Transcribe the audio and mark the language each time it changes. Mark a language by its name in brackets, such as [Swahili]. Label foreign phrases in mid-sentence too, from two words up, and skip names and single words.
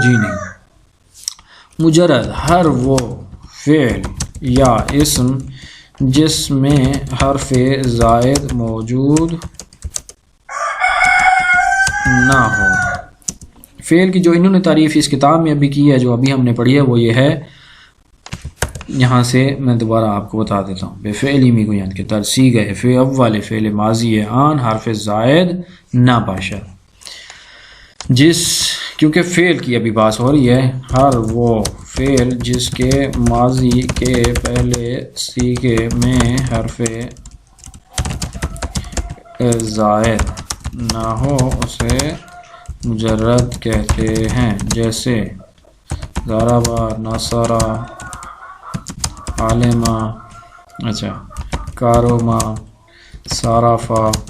[Urdu] جی نہیں، مجرد ہر وہ فعل یا اسم جس میں حرف زائد موجود نہ ہو۔ فعل کی جو انہوں نے تعریف اس کتاب میں ابھی کی ہے، جو ابھی ہم نے پڑھی ہے، وہ یہ ہے، یہاں سے میں دوبارہ آپ کو بتا دیتا ہوں۔ [Persian] بے فعلی می گویند کہ در صیغہ اول فعل ماضی آن حرف زائد نہ باشد۔ [Urdu] کیونکہ فعل کی ابھی بات ہو رہی ہے، ہر وہ فعل جس کے ماضی کے پہلے صیغے میں حرف زائد نہ ہو اسے مجرد کہتے ہیں، جیسے [Arabic] ضربہ، نصرہ، عالمہ، کارما، صرفہ،